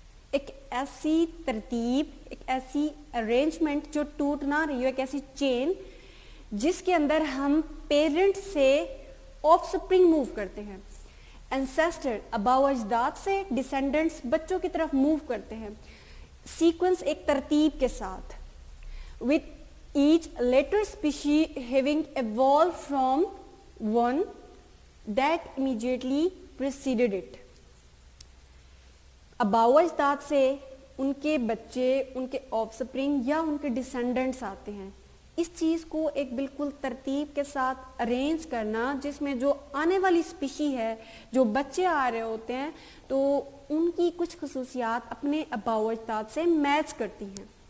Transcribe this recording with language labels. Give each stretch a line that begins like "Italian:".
Urdu: ایک ایسی ترتیب, ایک ایسی ارینجمنٹ جو ٹوٹ نہ رہی ہو, ایک ایسی چین جس کے اندر ہم پیرنٹ سے آف سپرنگ موو کرتے ہیں. اینسیسٹر اباؤ اجداد سے, ڈسینڈنٹس بچوں کی طرف موو کرتے ہیں. سیکوینس ایک ترتیب کے ساتھ.
English: with each later species having evolved from one that immediately preceded it.
Urdu: اباؤ اجداد سے ان کے بچے, ان کے آف سپرنگ یا ان کے ڈسینڈنٹس آتے ہیں. اس چیز کو ایک بالکل ترتیب کے ساتھ ارینج کرنا جس میں جو آنے والی اسپیشی ہے, جو بچے آ رہے ہوتے ہیں, تو ان کی کچھ خصوصیات اپنے اباؤ اجداد سے میچ کرتی ہیں.